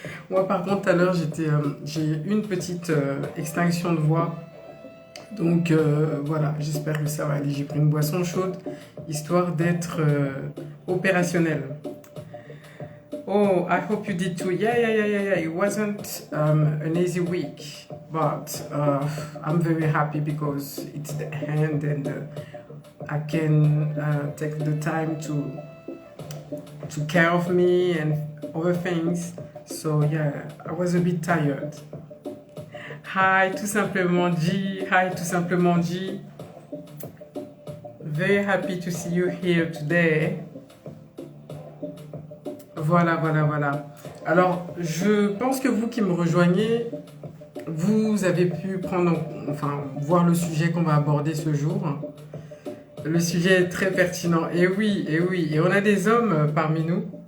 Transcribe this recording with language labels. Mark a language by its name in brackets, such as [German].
[French] Moi par contre, tout à l'heure, j'ai une petite extinction de voix. Donc voilà, j'espère que ça va aller. J'ai pris une boisson chaude, histoire d'être opérationnel. [English] Oh, I hope you did too. Yeah. It wasn't an easy week, but I'm very happy because it's the end and I can take the time to care of me and other things. So yeah, I was a bit tired. Hi, tout simplement G. Hi, tout simplement G. Very happy to see you here today. [French] Voilà. Alors, je pense que vous qui me rejoignez, vous avez pu voir le sujet qu'on va aborder ce jour. Le sujet est très pertinent. Et oui. Et on a des hommes parmi nous.